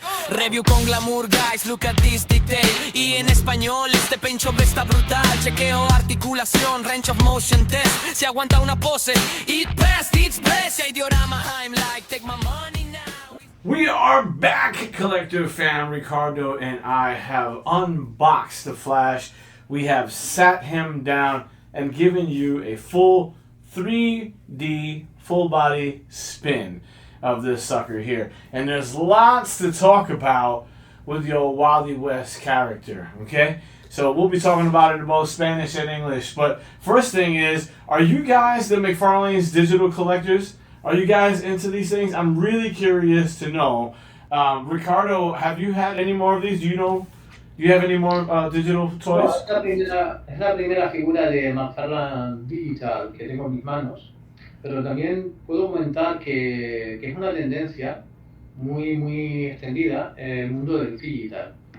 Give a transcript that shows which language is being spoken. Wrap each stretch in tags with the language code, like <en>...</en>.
<en>Review</en> <es>con glamour,</es> <en>guys, look at this detail.</en> <es>Y en español, este paint job está brutal. Chequeo, articulación,</es> <en>range of motion test.</en> <es>Si aguanta una pose,</es> <en>it's best.</en> <es>Si hay diorama,</es> <en>I'm like, take my money now. We are back, collector fan. Ricardo and I have unboxed the Flash. We have sat him down and given you a full 3D full body spin of this sucker here. And there's lots to talk about with the old Wally West character, okay? So we'll be talking about it in both Spanish and English. But first thing is, are you guys the McFarlane's digital collectors? Are you guys into these things? I'm really curious to know. Ricardo, have you had any more of these? Do you have any more digital toys?</en> <es>No, es la primera figura de McFarlane Digital que tengo en mis manos. Pero también puedo comentar que es una tendencia muy extendida el mundo del digital.</es>